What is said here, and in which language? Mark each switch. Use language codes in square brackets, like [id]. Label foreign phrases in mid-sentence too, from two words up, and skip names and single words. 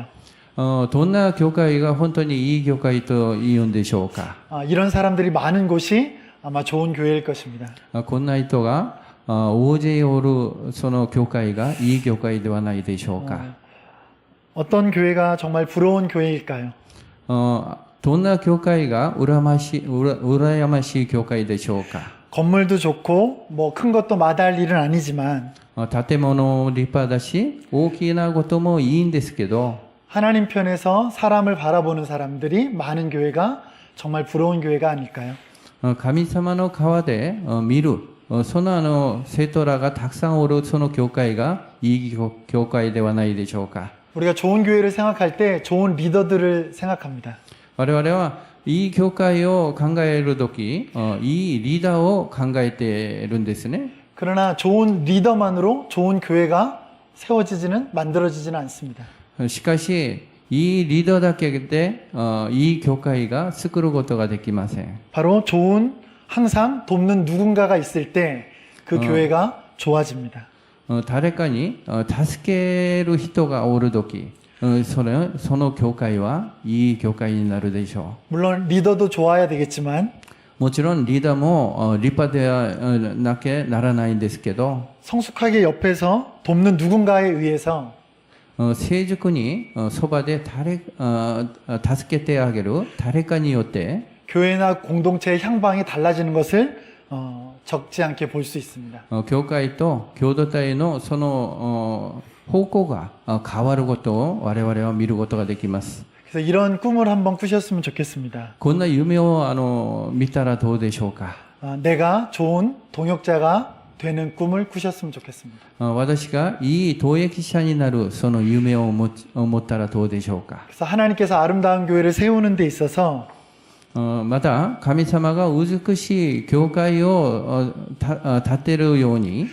[ja] どんな教会が本当にいい教会と言うんでしょうか。 [ko] 이런 사람들이 많은 곳이 아마 좋은 교회일 것입니다. [ja] こんな人が大勢おるその教会がいい教会ではないでしょうか。 [ko] 어떤 교회가 정말 부러운 교회일까요? [ja] どんな教会が羨ましい教会でしょうか。 [ko] 건물도 좋고 뭐 큰 것도 마다할 일은 아니지만 [ja] 建物立派だし大きなこともいいんですけど [ko] 하나님 편에서 사람을 바라보는 사람들이 많은 교회가 정말 부러운 교회가 아닐까요? [ja] 神様の川で見るその生徒らがたくさんおるその教会がいい教会ではないでしょうか。 [ko] 우리가 좋은 교회를 생각할 때 좋은 리더들을 생각합니다. [ja] 我々はいい教会を考えるとき、いいリーダーを考えているんですね。 [ko] 그러나 좋은 리더만으로 좋은 교회가 세워지지는 만들어지지는 않습니다. [ja] しかし、いいリーダーだけで、いい教会が作ることができません。 [ko] 바로 좋은 항상 돕는 누군가가 있을 때 그 교회가 좋아집니다. [ja] 誰かに助ける人がおるとき、その教会はいい教会になるでしょ [ko] 물론 리더도 좋아야 되겠지만 [ja] う。もちろんリーダーも立派でなきゃならないんですけど、 [ko] 성숙하게 옆에서 돕는 누군가에 의해서 [ja] 成熟にそばで助けてあげる誰かによって [ko] 교회나 공동체의 향방이 달라지는 것을 적지 않게 볼 수 있습니다. [ja] 教会と共同体のその方向が変わることを我々は見ることができます。 [ko] 그래서 이런 꿈을 한번 꾸셨으면 좋겠습니다. [ja] こんな夢を見たらどうでしょうか。 [ko] 내가 좋은 동역자가 되는 꿈을 꾸셨으면 좋겠습니다. [ja] 私がいい投役者になるその夢を持ったらどうでしょうか。 [ko] 그래서 하나님께서 아름다운 교회를 세우는 데 있어서 [ja] また神様が美しい教会を建てるように